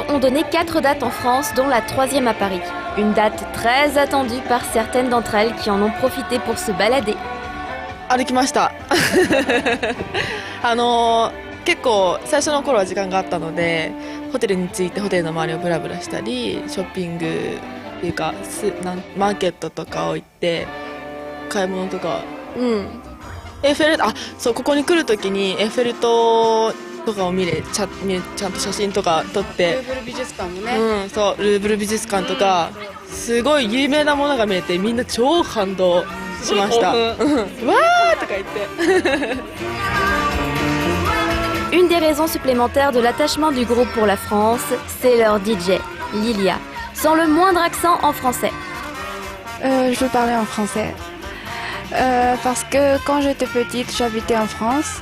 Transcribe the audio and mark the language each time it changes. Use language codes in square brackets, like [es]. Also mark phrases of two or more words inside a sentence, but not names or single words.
[fr] ont donné 4 dates en France, dont la 3e à Paris. Une date très attendue par certaines d'entre elles qui en ont profité pour se balader. [ja] 歩きました結構最初の頃は時間があったので、ホテルに着いてホテルの周りをブラブラしたり、ショッピングっていうかマーケットとかを行って買い物とか、エッフェル、そう、ここに来る時にエッフェル塔とかをちゃんと写真とか撮って、ルーブル美術館もね、そうルーブル美術館とかすごい有名なものが見れて、みんな超感動しました。わーとか言って。 [fr] Une des raisons supplémentaires de l'attachement du groupe pour la France, c'est leur DJ, Lilia, sans le moindre accent en français. Je veux parler en français. Parce que quand j'étais petite, j'habitais en France.